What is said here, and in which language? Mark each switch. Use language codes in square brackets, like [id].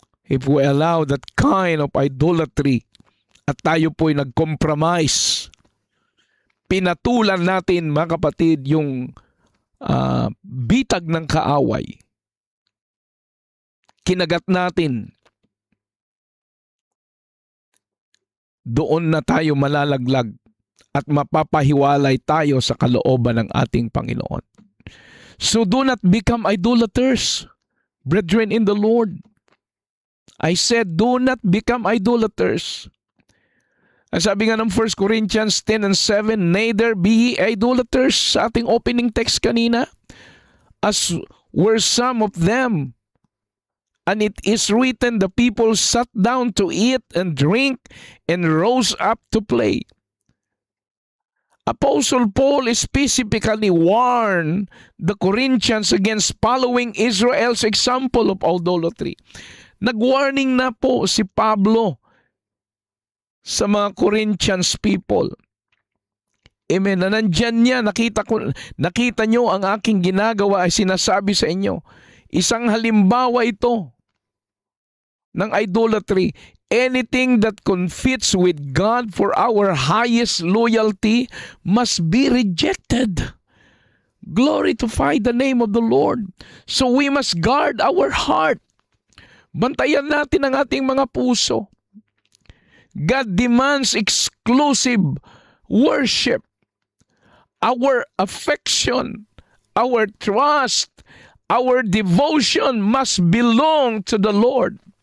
[en] If we allow that kind of idolatry [tl] at tayo po'y nag-compromise, pinatulan natin, mga kapatid, yung bitag ng kaaway. Kinagat natin. Doon na tayo malalaglag at mapapahiwalay tayo sa kalooban ng ating Panginoon. [en] So do not become idolaters, brethren in the Lord. I said, do not become idolaters. [tl] Ang sabi nga ng [en] 1 Corinthians 10 and 7, neither be ye idolaters, [tl] sa ating opening text kanina, [en] as were some of them. And it is written, the people sat down to eat and drink and rose up to play. Apostle Paul specifically warned the Corinthians against following Israel's example of idolatry. [tl] Nag-warning na po si Pablo sa mga Corinthians people. Amen. Na nandyan niya, nakita nyo ang aking ginagawa ay sinasabi sa inyo. Isang halimbawa ito ng idolatry. [en] Anything that conflicts with God for our highest loyalty must be rejected. Glorify the name of the Lord. So we must guard our heart. [tl] Bantayan natin ang ating mga puso. [en] God demands exclusive worship. Our affection, our trust, our devotion must belong to the Lord.